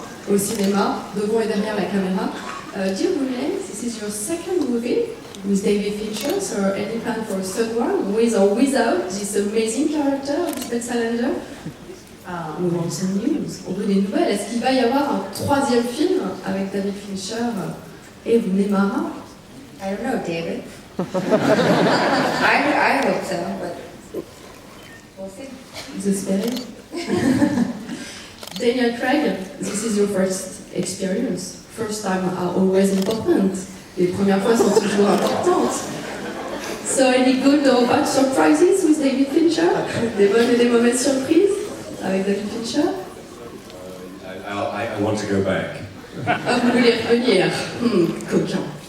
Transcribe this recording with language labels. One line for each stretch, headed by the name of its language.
French: Au cinéma, devant et derrière la caméra.
English: Dear Rooney, this is your second movie with David Fincher, so any plan for a third one, with or without this amazing character, Lisbeth Salander? We want some news.
French: On veut des nouvelles. Est-ce qu'il va y avoir un troisième film avec David Fincher et Rooney Mara?
English: I don't know, David. I hope so, but we'll see.
French: Vous espérez?
English: Daniel Craig, this is your first experience. First time are always important.
French: Les premières fois sont toujours importantes.
English: So any good or bad surprises with David Fincher?
French: Des bonnes et des mauvaises surprises avec David Fincher?
English: I want to go back.
French: Ah, vous voulez revenir? Coquin.